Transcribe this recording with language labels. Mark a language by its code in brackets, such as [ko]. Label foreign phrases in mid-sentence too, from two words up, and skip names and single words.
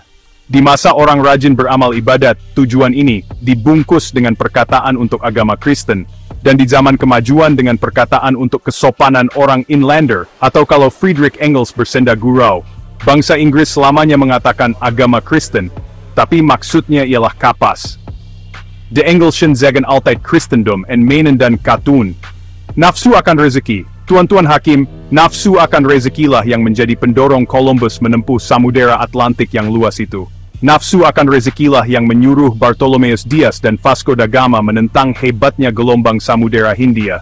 [id] Di masa orang rajin beramal ibadat, tujuan ini dibungkus dengan perkataan untuk agama Kristen, dan di zaman kemajuan dengan perkataan untuk kesopanan orang inlander, atau kalau Friedrich Engels bersenda gurau, bangsa Inggris selamanya mengatakan agama Kristen, tapi maksudnya ialah kapas. [nl] De Engelschen zeggen altijd Christendom en menen dan katoen. [id] Nafsu akan rezeki, Tuan-Tuan Hakim, nafsu akan rezekilah yang menjadi pendorong Columbus menempuh samudera Atlantik yang luas itu. Nafsu akan rezekilah yang menyuruh Bartholomeus Dias dan Vasco da Gama menentang hebatnya gelombang samudera Hindia.